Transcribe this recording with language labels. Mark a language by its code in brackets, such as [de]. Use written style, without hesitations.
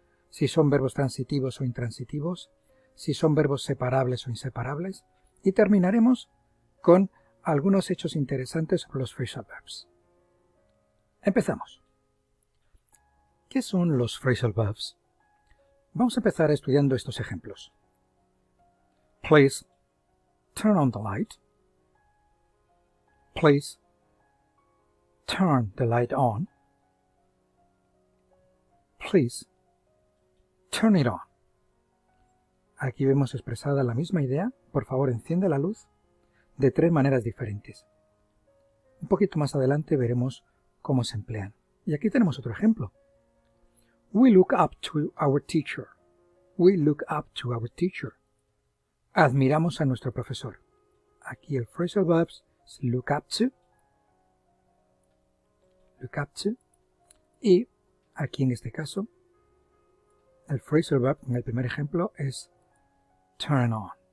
[es] Si son verbos transitivos o intransitivos. Si son verbos separables o inseparables. Y terminaremos con algunos hechos interesantes sobre los phrasal verbs. Empezamos. ¿Qué son los phrasal verbs? Vamos a empezar estudiando estos ejemplos. [en] Please turn on the light. Please turn the light on. Please turn it on. [es] Aquí vemos expresada la misma idea. Por favor, enciende la luz de tres maneras diferentes. Un poquito más adelante veremos cómo se emplean. Y aquí tenemos otro ejemplo. [en] We look up to our teacher. We look up to our teacher. [es] Admiramos a nuestro profesor. Aquí el phrasal verb es look up to. Look up to. Y aquí en este caso, el phrasal verb en el primer ejemplo es turn on.